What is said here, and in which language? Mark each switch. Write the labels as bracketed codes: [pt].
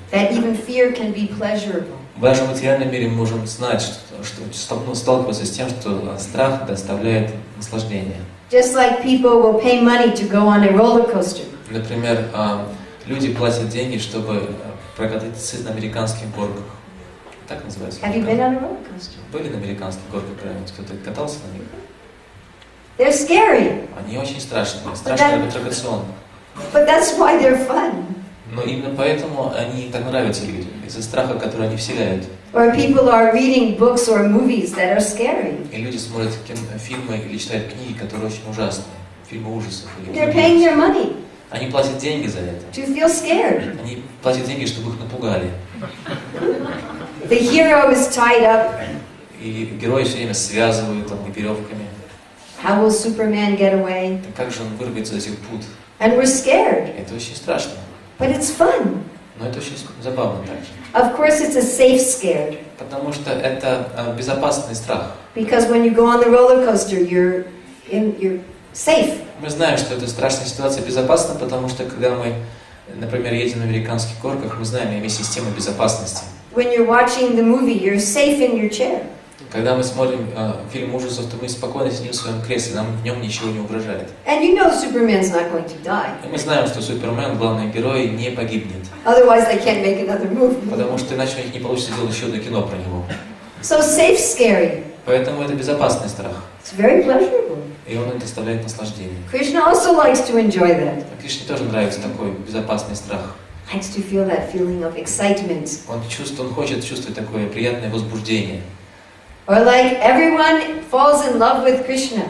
[en] that even fear can be pleasurable. [ru] В нашем материальном мире мы можем знать, что сталкиваться с тем, что страх доставляет наслаждение. [en] Just like people will pay money to go on a roller coaster. [ru] Например, люди платят деньги, чтобы прокатиться на американских горках. Так называется. [en] Have you been on a roller coaster? [ru] Были на американских горках когда-нибудь? Кто-то катался на них? [en] They're scary, [ru] Они очень страшные. Страшный аттракцион. [en] but that's why they're fun. [ru] Но именно поэтому они так нравятся людям, из-за страха, который они вселяют. [en] Or people are reading books or movies that are scary. [ru] И люди смотрят фильмы или читают книги, которые очень ужасные. Фильмы ужасов. Или [en] They're paying their money [ru] Они платят деньги за это. [en] to feel scared. [ru] Они платят деньги, чтобы их напугали. [en] The hero is tied up. [ru] И герои все время связывают там веревками. [en] How will Superman get away? [ru] Как же он вырвется из этих пут? [en] And we're scared, [ru] Это очень страшно. [en] but it's fun. [ru] Но это очень забавно также. [en] Of course, it's a safe scare. [ru] Потому что это безопасный страх. [en] Because when you go on the roller coaster, you're safe. [ru] Мы знаем, что эта страшная ситуация безопасна, потому что когда мы, например, едем на американских горках, мы знаем, есть система безопасности. [en] When you're watching the movie, you're safe in your chair. [ru] Когда мы смотрим фильм ужасов, то мы спокойно сидим в своем кресле, нам в нем ничего не угрожает. [en] And you know Superman's not going to die. [ru] И мы знаем, что Супермен, главный герой, не погибнет. [en] Otherwise, they can't make another movie. [ru] Потому что иначе у них не получится сделать еще одно кино про него. [en] So safe scary. [ru] Поэтому это безопасный страх. [en] It's very pleasurable. [ru] И он доставляет наслаждение. [en] Krishna also likes to enjoy that. [ru] А Кришне тоже нравится такой безопасный страх. [en] Likes to feel that feeling of excitement. [ru] Он хочет чувствовать такое приятное возбуждение. [en] Or like everyone falls in love with Krishna.